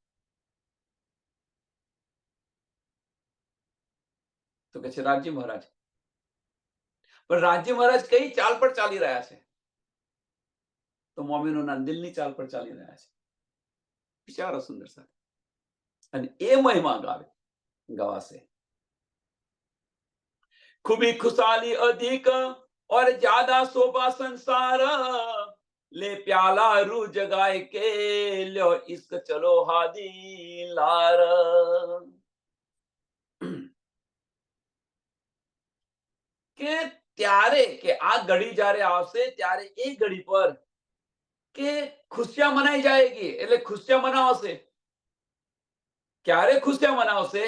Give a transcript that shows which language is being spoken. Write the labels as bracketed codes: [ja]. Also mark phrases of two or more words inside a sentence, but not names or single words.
[gu] તો કે છે રાજ્ય મહારાજ. પણ રાજ્ય મહારાજ કઈ ચાલ પર ચાલી રહ્યા છે? તો મોમિનોના દિલની ચાલ પર ચાલી રહ્યા છે. વિચારો સુંદર સાથે, અને એ મહિમા ગવાશે. [hi] खूबी खुशहाली अधिक और ज्यादा शोभा संसार, ले प्याला रू जगाए के लो इश्क चलो हादी लार. [gu] કે ત્યારે, કે આ ઘડી જ્યારે આવશે ત્યારે એ ઘડી પર કે [hi] खुशिया मनाई जायगी, [gu] એટલે ખુશિયા મનાવશે. ક્યારે ખુશિયા મનાવશે?